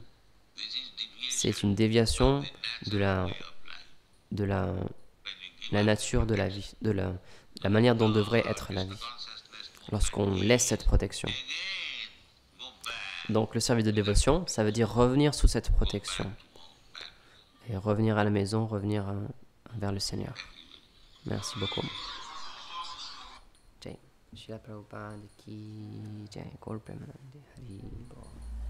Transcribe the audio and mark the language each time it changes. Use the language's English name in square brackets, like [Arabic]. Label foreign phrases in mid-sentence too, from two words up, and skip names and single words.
[French] C'est une déviation de la nature de la vie, de la manière dont devrait être la vie, lorsqu'on laisse cette protection. Donc le service de dévotion, ça veut dire revenir sous cette protection. Et revenir à la maison, revenir vers le Seigneur. Merci beaucoup. [Hindi] Jai. श्रील प्रभुपाद की जय. [Bangla] গৌর প্রেমানন্দে। হরি বোল.